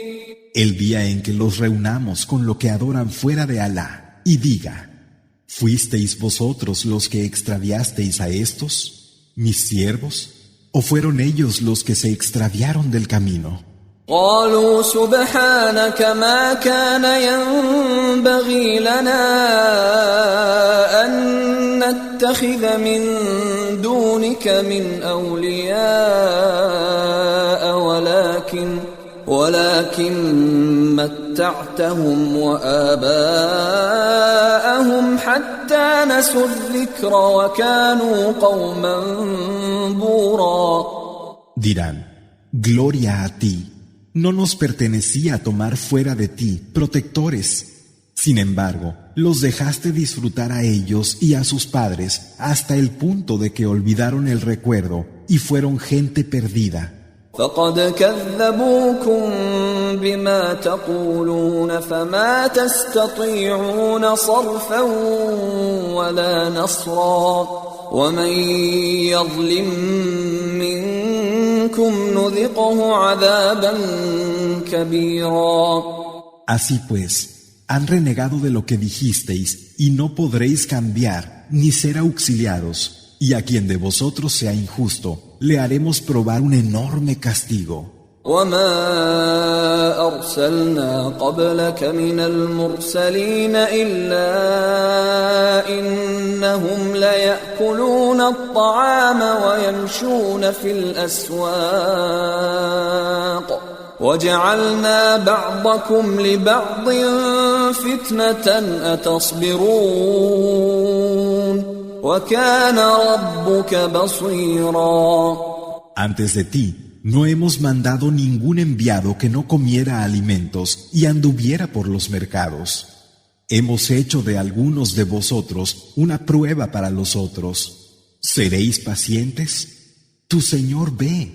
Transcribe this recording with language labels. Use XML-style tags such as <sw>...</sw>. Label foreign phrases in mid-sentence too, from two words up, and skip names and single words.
<es>El día en que los reunamos con lo que adoran fuera de Alá y diga: ¿fuisteis vosotros los que extraviasteis a estos, mis siervos, o fueron ellos los que se extraviaron del camino?</es> <ar>قالوا سبحانك ما كان ينبغي لنا أن نتخذ من دونك من أولياء ولكن متعتهم وآباءهم حتى نسوا الذكر وكانوا قوما بورا.</ar> <es>Dirán: Gloria a ti. No nos pertenecía tomar fuera de ti protectores. Sin embargo, los dejaste disfrutar a ellos y a sus padres hasta el punto de que olvidaron el recuerdo y fueron gente perdida.</es> <ar>فقد كذبوكم بما تقولون فما تستطيعون صرفا ولا نصرا ومن يظلم منكم نذقه عذابا كبيرا.</ar> <es>Así pues, han renegado de lo que dijisteis y no podréis cambiar ni ser auxiliados, y a quien de vosotros sea injusto le haremos probar un enorme castigo.</es> <ar>وما أرسلنا قبلك من المرسلين إلا إنهم ليأكلون الطعام ويمشون في الأسواق وجعلنا بعضكم لبعض فتنة أتصبرون وكان ربك بصيرا.</ar> <es>Antes de ti No hemos mandado ningún enviado que no comiera alimentos y anduviera por los mercados. Hemos hecho de algunos de vosotros una prueba para los otros. ¿Seréis pacientes? Tu Señor ve.</es>